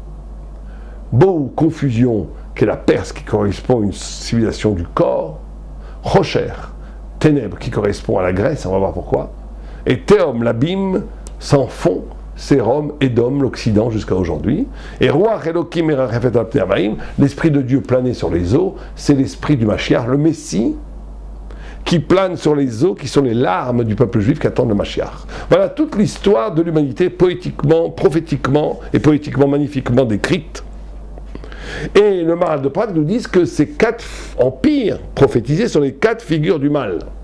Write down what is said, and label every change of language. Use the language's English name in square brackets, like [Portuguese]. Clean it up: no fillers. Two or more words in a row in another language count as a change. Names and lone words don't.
[French] Bohu, confusion, qui est la Perse qui correspond à une civilisation du corps. Chosher, ténèbres, qui correspond à la Grèce, on va voir pourquoi. Et Théom, l'abîme, sans fond, c'est Rome, Édom, l'Occident jusqu'à aujourd'hui. [Hebrew] Et רוח אלוקים מרחפת על פני המים, [French] l'Esprit de Dieu plané sur les eaux, c'est l'Esprit du Mashiach, le Messie, qui plane sur les eaux, qui sont les larmes du peuple juif qui attendent le Mashiach. Voilà toute l'histoire de l'humanité poétiquement, prophétiquement et poétiquement magnifiquement décrite. Et le Maharal de Prague nous dit que ces 4 empires prophétisés sont les 4 figures du mal.